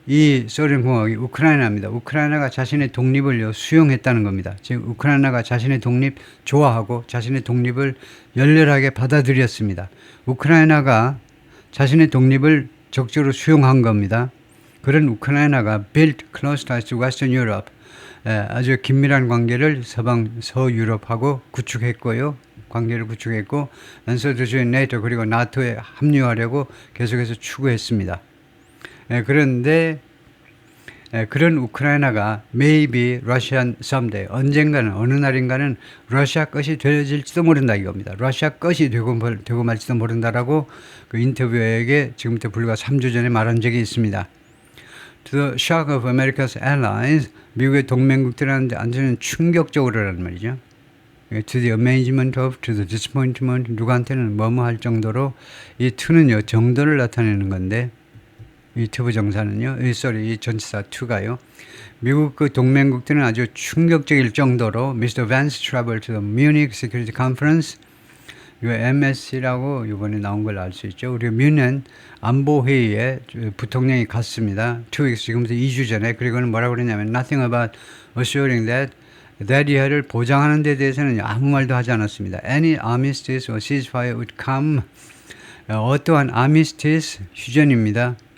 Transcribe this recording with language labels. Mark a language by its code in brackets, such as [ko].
[ko] 이 소련 공화국이 우크라이나입니다. 우크라이나가 자신의 독립을 수용했다는 겁니다. 즉 우크라이나가 자신의 독립 좋아하고 자신의 독립을 열렬하게 받아들였습니다. 우크라이나가 자신의 독립을 적극적으로 수용한 겁니다. 그런 우크라이나가 [en] built close ties to Western Europe. [ko] 아주 긴밀한 관계를 서유럽하고 구축했고요. 관계를 구축했고 [en] and to join NATO [ko] 그리고 나토에 합류하려고 계속해서 추구했습니다. 그런데 그런 우크라이나가 [en] maybe Russian someday [ko] 언젠가는 어느 날인가는 러시아 것이 되어질지도 모른다 이겁니다. 러시아 것이 되고 말지도 모른다라고 그 인터뷰에게 지금부터 불과 3주 전에 말한 적이 있습니다. [en] To the shock of America's allies, [ko] 미국의 동맹국들한테 완전히 충격적으로라는 말이죠. [en] To the amazement of, to the disappointment, [ko] 누구한테는 뭐뭐 할 정도로 이 to는요 정도를 나타내는 건데 이 투부 정사는요, 이 전치사 to가요. 미국 그 동맹국들은 아주 충격적일 정도로 Mr. [en] Vance traveled to the Munich Security Conference. [ko] 이거 MSC라고 이번에 나온 걸 알 수 있죠. 우리 뮌헨 안보회의에 부통령이 갔습니다. 2 weeks 지금부터 2주 전에. 그리고는 뭐라고 그랬냐면 [en] nothing about assuring that [ko] 이하를 보장하는 데 대해서는 아무 말도 하지 않았습니다. [en] Any armistice or ceasefire would come. [ko] 어떠한 armistice 휴전입니다.